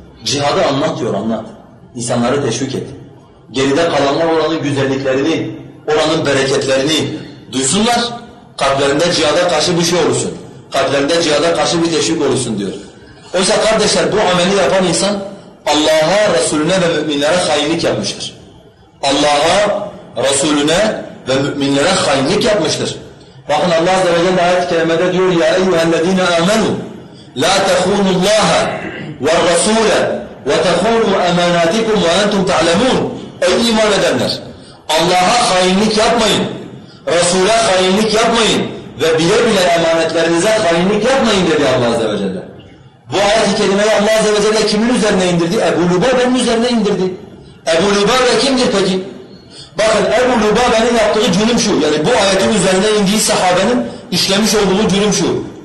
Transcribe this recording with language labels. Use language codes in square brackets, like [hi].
[tr] Cihadı anlat diyor, anlat. İnsanları teşvik et. Geride kalanlar oranın güzelliklerini, oranın bereketlerini duysunlar. Kalplerinde cihada karşı bir şey olursun. Kalplerinde cihada karşı bir teşvik olursun diyor. Oysa kardeşler bu ameli yapan insan Allah'a, Resulüne ve müminlere hainlik yapmıştır. Allah'a, Resulüne ve müminlere hainlik yapmıştır. Bakın Allah Azze ve Celle ayet-i kerimede diyor [ar] يَا اَيُّهَا الَّذ۪ينَ آمَنُوا لَا تَخُونُوا اللّٰهَ وَالرَّسُولَ وَتَخُونُوا اَمَانَاتِكُمْ وَاَنْتُمْ تَعْلَمُونَ [tr] Ey iman edenler! Allah'a hainlik yapmayın, Resul'e hainlik yapmayın ve bile bile emanetlerinize hainlik yapmayın dedi Allah Azze ve Celle. Bu ayet-i kerimeyi Allah Azze ve Celle kimin üzerine indirdi? Ebu Lübabe'nin üzerine indirdi. Ebu Lübabe kimdir peki? Bakın Ebu Lübabe'nin yaptığı cürüm şu, yani bu ayetin üzerine indiği sahabenin işlemiş olduğu cürüm şu.